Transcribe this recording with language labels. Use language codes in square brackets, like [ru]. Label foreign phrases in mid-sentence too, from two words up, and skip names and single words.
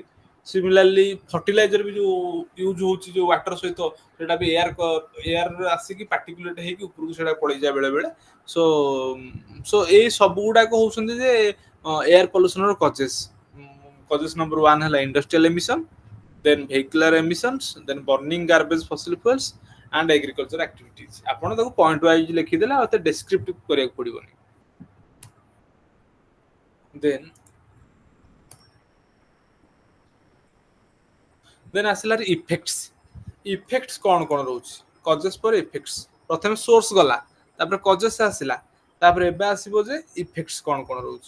[en] similarly fertilizer [or] ବି ଯୋଉ ୟୁଜ ହଉଛି ଯୋଉ ୱାଟର ସହିତ, ସେଇଟା ବି ଏୟାର ଆସିକି ପାର୍ଟିକୁଲେଟ ହେଇକି ଉପରକୁ ସେଇଟା ପଳେଇଯାଏ ବେଳେ ବେଳେ। [en] so so [or] ଏଇ ସବୁ ଗୁଡାକ ହଉଛନ୍ତି ଯେ [en] air pollutionର causes number [or] 1 ହେଲା [en] industrial emission, then vehicular emissions, then burning garbage fossil fuels and agriculture activities। [or] ଆପଣ ତାକୁ [en] point wise [or] ଲେଖିଦେଲେ ଆଉ ଏତେ ଡେସ୍କ୍ରିପ୍ଟିଭ କରିବାକୁ ପଡିବନି। ଦେନ୍ ଆସିଲା ଇଫେକ୍ଟସ। ଇଫେକ୍ଟସ କଣ କଣ ରହୁଛି? କଜେସ୍ ପରେ ଇଫେକ୍ଟସ। ପ୍ରଥମେ ସୋର୍ସ ଗଲା, ତାପରେ କଜେସ୍ ଆସିଲା, ତାପରେ ଏବେ ଆସିବ ଯେ ଇଫେକ୍ଟସ କଣ କଣ ରହୁଛି।